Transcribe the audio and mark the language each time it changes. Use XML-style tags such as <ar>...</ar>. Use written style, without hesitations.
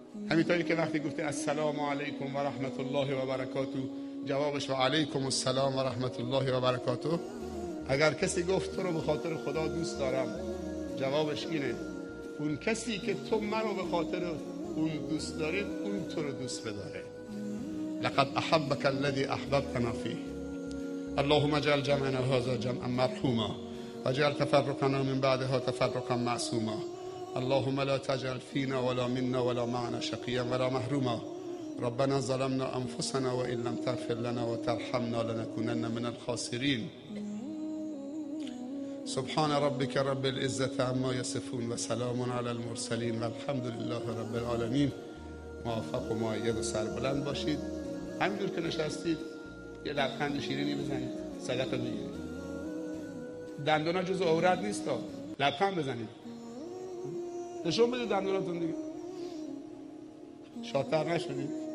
<fa>همینطوری که وقتی گفته</fa> <ar>السلام علیکم و رحمت الله و برکاته،</ar> <fa>جوابش</fa> <ar>و علیکم السلام و رحمت الله و برکاته.</ar> <fa>اگر کسی گفت تو رو به خاطر خدا دوست دارم، جوابش اینه اون کسی که تو منو به خاطر اون دوست دارید اون تو رو دوست بداره.</fa> <ar>لقد احبک الذی احببتنا فیه. اللهم اجعل جمعنا هذا جمعا مرحوما واجعل تفرقنا من بعدها تفرقا معصوما. اللهم لا تجعل فينا ولا منا ولا معنا شقيا ولا محروما. ربنا ظلمنا انفسنا وان لم تغفر لنا وترحمنا لنكونن من الخاسرين. سبحان ربك رب العزة عما يصفون وسلام على المرسلين والحمد لله رب العالمين.</ar> <fa>موفق و مؤید و سربلند باشید. همینجور که نشستید یه لبخند شیرینی بزنید، صدقه بگیرید. دندونا جز عورت نیست، لبخند بزنید، نشون بدید دندوناتون دیگه. شاطر نشدید.</fa>